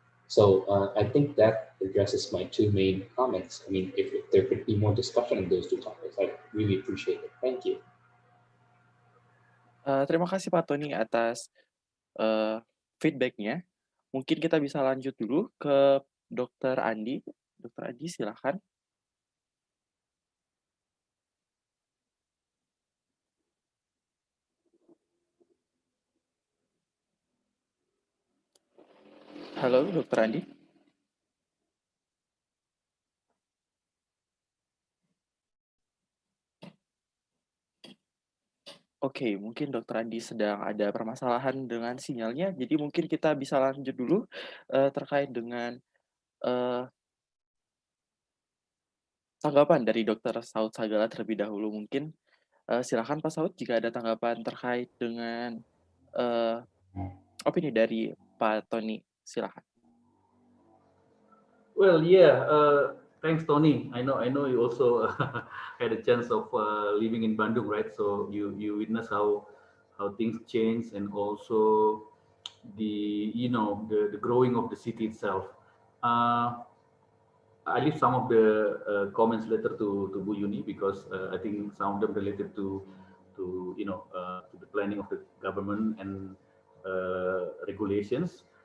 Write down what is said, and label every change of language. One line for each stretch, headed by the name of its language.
English: So I think that addresses my two main comments. I mean, if there could be more discussion on those two topics, I'd really appreciate it. Thank you.
Indonesian: Terima kasih Pak Tony atas feedback-nya. Mungkin kita bisa lanjut dulu ke Dr. Andi. Dr. Andi, silakan. Halo, Dr. Andi. Oke, mungkin Dr. Andi sedang ada permasalahan dengan sinyalnya, jadi mungkin kita bisa lanjut dulu terkait dengan tanggapan dari Dr. Saud Sagala terlebih dahulu. Mungkin silakan Pak Saud jika ada tanggapan terkait dengan opini dari Pak Tony, silakan.
English: Well, yeah. Thanks, Tony. I know you also had a chance of living in Bandung, right? So you witness how things change, and also the growing of the city itself. I leave some of the comments later to Bu Yuni, because I think some of them related to the planning of the government and regulations.